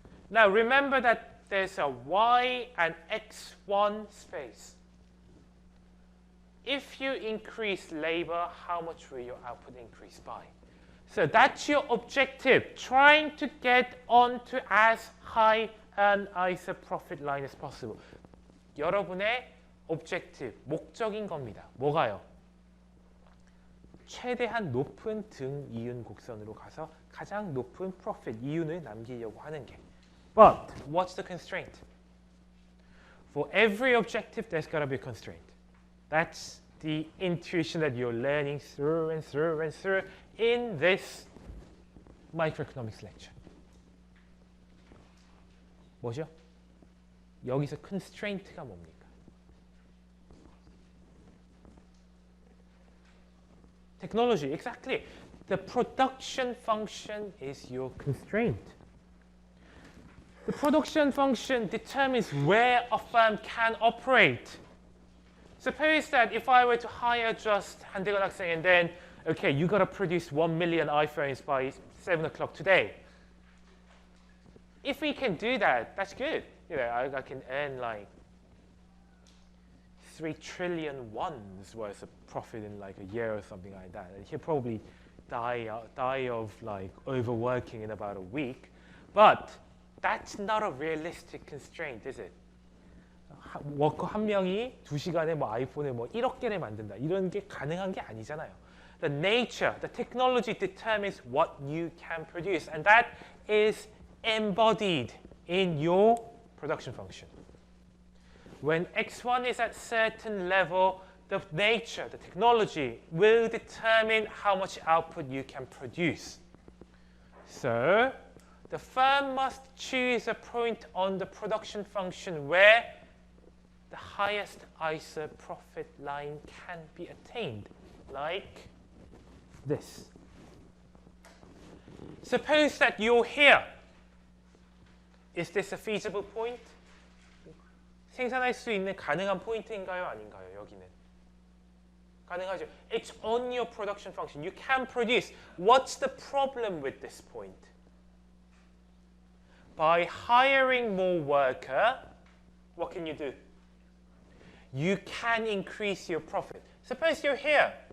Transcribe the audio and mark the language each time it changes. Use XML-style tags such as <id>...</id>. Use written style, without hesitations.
<en>Now remember that there's a Y and X1 space. If you increase labor, how much will your output increase by? So that's your objective, trying to get onto as high an ISO profit line as possible.</en> <ko>여러분의 objective, 목적인 겁니다. 뭐가요? 최대한 높은 등 이윤 곡선으로 가서 가장 높은 profit, 이윤을 남기려고 하는 게.</ko> <en>But what's the constraint? For every objective, there's got to be a constraint. That's the intuition that you're learning through and through and through in this microeconomics lecture.</en> <ko>뭐죠? 여기서 constraint가 뭡니까?</ko> <en>Technology, exactly. The production function is your constraint. The production function determines where a firm can operate. Suppose that if I were to hire just</en> <ko>한대건 학생</ko> <en>and then, okay, you got to produce 1 million iPhones by 7 o'clock today. If we can do that, that's good. You know, I can earn like 3 trillion wons worth of profit in like a year or something like that. And he'll probably die of like overworking in about a week. But that's not a realistic constraint, is it?</en> <ko>워커 한 명이 2시간에 뭐 아이폰을 뭐 1억 개를 만든다. 이런 게 가능한 게 아니잖아요.</ko> <en>The nature, the technology determines what you can produce. And that is embodied in your production function. When x1 is at certain level, the nature, the technology will determine how much output you can produce. So the firm must choose a point on the production function where the highest ISO profit line can be attained, like this. Suppose that you're here. Is this a feasible point?</en> <ko>생산할 수 있는 가능한 포인트인가요? 아닌가요? 여기는. 가능하죠.</ko> <en>It's on your production function. You can produce. What's the problem with this point? By hiring more worker, what can you do? You can increase your profit. Suppose you're here.</en>